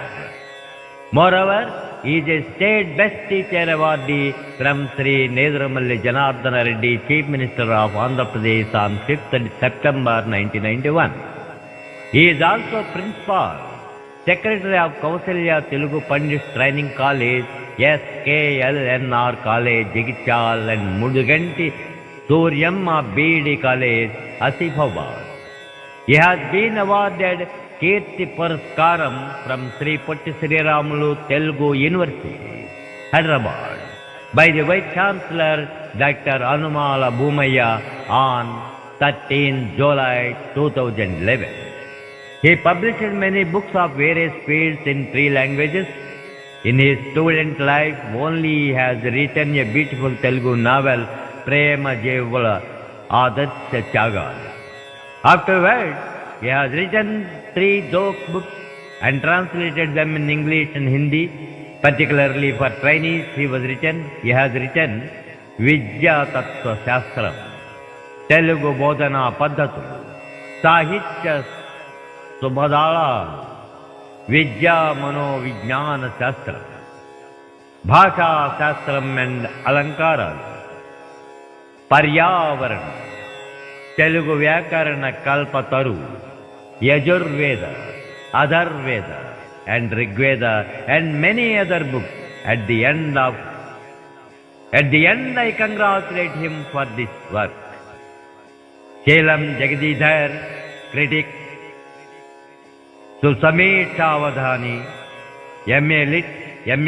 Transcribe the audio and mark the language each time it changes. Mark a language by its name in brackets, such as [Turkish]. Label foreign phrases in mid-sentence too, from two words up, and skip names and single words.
[English] Moreover, he is a state best teacher awardee from Sri Nedramalli Janardana Reddy, Chief Minister of Andhra Pradesh on 5th September 1991. He is also Principal, Secretary of Kausalya Telugu Pandit Training College, SKLNR College, Jagityal, and Muduganti Suryamma BD College, Asifabad. He has been awarded Kirti Puraskaram from Sri Potti Sri Ramulu Telugu University, Hyderabad, by the Vice Chancellor Dr. Anumala Bhumaya on 13 July 2011. He published many books of various fields in 3 languages. In his student life, only he has written a beautiful Telugu novel, Prema Jevala Adatsya Chagal. Afterwards, he has written 3 joke books and translated them in English and Hindi, particularly for trainees. He has written Vidya Tattva Shastram, Telugu Bodhana Paddhatulu, Sahitya Subhadala, Vidya Mano Vijnana Shastram, Bhasha Shastram and Alankara, Paryavarana, Telugu Vyakarana Kalpataru, Yajurveda, Atharvaveda and Rigveda and many other books. At the end, I congratulate him for this work. Chelam Jagadidhar, critic, Susamit Avadhani, M.A. Lit, M.A.